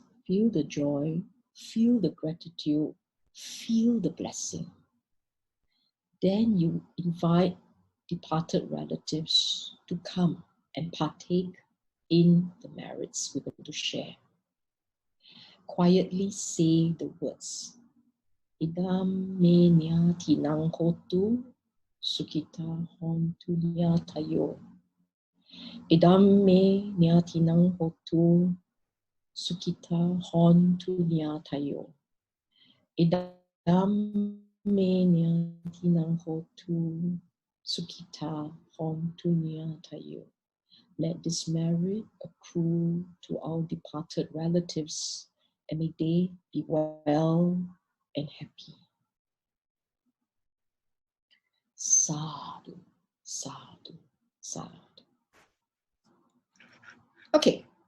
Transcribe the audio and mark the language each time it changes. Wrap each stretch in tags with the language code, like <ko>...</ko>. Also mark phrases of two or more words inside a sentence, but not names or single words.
<en>Feel the joy, feel the gratitude, feel the blessing. Then you invite departed relatives to come and partake in the merits we're going to share. Quietly say the words.</en> <pi>Idam me nyatinang hotu sukita hontu nyatayo. Idam me nyatinang hotu sukita hontu nyatayo. Idam me nyatinang hotu sukita hontu nyatayo.</pi> <en>Let this merit accrue to our departed relatives, and may they be well and happy.</en> <pi>Sadhu, sadhu, sadhu.</pi> <en>Okay.</en>